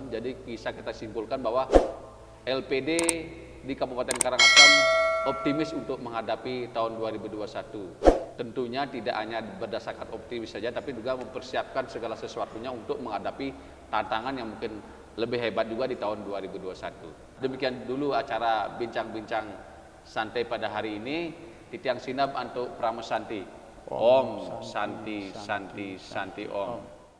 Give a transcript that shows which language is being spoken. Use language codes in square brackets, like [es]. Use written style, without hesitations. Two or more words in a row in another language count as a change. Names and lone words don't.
[id] Jadi bisa kita simpulkan bahwa LPD di Kabupaten Karangasem optimis untuk menghadapi tahun 2021. Tentunya tidak hanya berdasarkan optimis saja, tapi juga mempersiapkan segala sesuatunya untuk menghadapi tantangan yang mungkin lebih hebat juga di tahun 2021. Demikian dulu acara bincang-bincang santai pada hari ini. [ban] Titiang Sinap untuk Pramesanti. [sa] Om Santi Santi Santi Om.